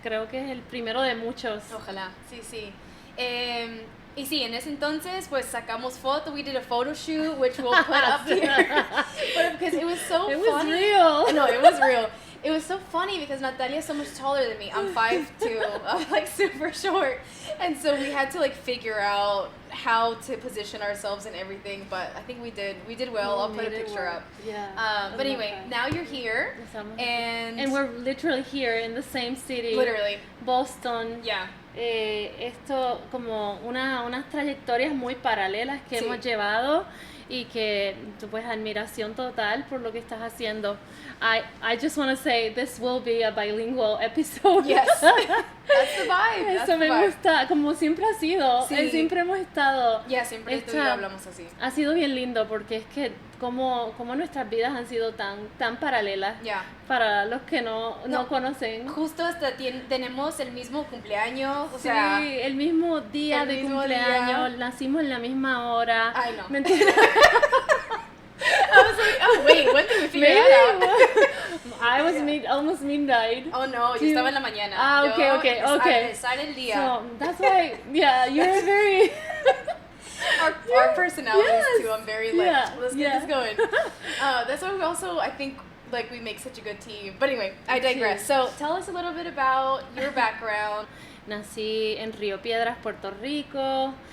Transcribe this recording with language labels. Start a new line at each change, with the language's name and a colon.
Spanish: Creo que es el primero de muchos. Ojalá, sí. Y sí, en ese entonces, pues sacamos foto.
English: We did a photo shoot, which we'll put up here. But because it was so funny. It was real. No, it was real. It was so funny because Natalia is so much taller than me. I'm 5'2". I'm like super short. And so we had to like figure out how to position ourselves and everything. But I think we did well. I'll put a picture up. Yeah. But anyway, now you're here. And we're literally here in the same city. Literally. Boston. Yeah.
Spanish: Esto como unas trayectorias muy paralelas que hemos llevado y que pues admiración total por lo que estás haciendo.
English: I just want to say this will be a bilingual episode. Yes. That's the vibe.
Spanish: Eso me gusta, como siempre ha sido. Sí. Siempre hemos estado. Siempre tú y yo hablamos así. Ha sido bien lindo porque es que como nuestras vidas han sido tan paralelas para los que no conocen. Justo hasta tenemos el mismo cumpleaños, sí, el mismo día de cumpleaños, nacimos en la misma hora. Ay, no. Mentira.
English: I was like, oh wait, when did we figure that out? I was almost midnight. Oh no,
Spanish: yo estaba en la mañana.
English: Okay.
Spanish: Sale el día.
English: So that's why, you're very... Our personalities too. I'm very like, let's get this going. That's why we also, I think, like we make such a good team. But anyway, I digress. So tell us a little bit about your background.
Spanish: Nací en Río Piedras, Puerto Rico.